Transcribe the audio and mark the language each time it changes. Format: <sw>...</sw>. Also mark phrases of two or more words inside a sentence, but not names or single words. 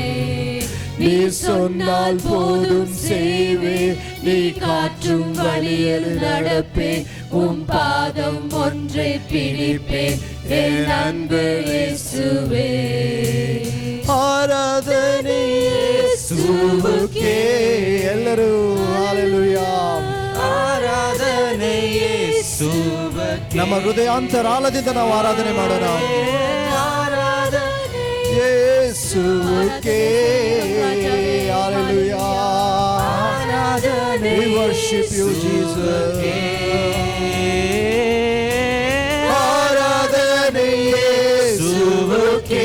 <ta>நீ சொன்னால் போதும் செய்வே, நீ காற்றும் வழியில் நடப்பே, உம் பாதம் ஒன்றை பிடிப்பேன் என் அன்பு இயேசுவே. ஆராதனை இயேசுவுக்கே.</ta> <kn>ಎಲ್ಲರೂ ஹalleluya. ಆರಾಧನೆ ಯೇಸುವೇ. ನಮ್ಮ ಹೃದಯಾಂತರಾಳದಿಂದ ನಾವು ಆರಾಧನೆ ಮಾಡೋಣ. ಆರಾಧನೆ</kn> <ta>ಯೇಸುವುಕ್ಕೆ. ಹalleluya.</ta> <kn>ಆರಾಧನೆ</kn> <en>We worship you Jesus.</en> <ta>ஆராதனை இயேசுவுக்கே.</ta>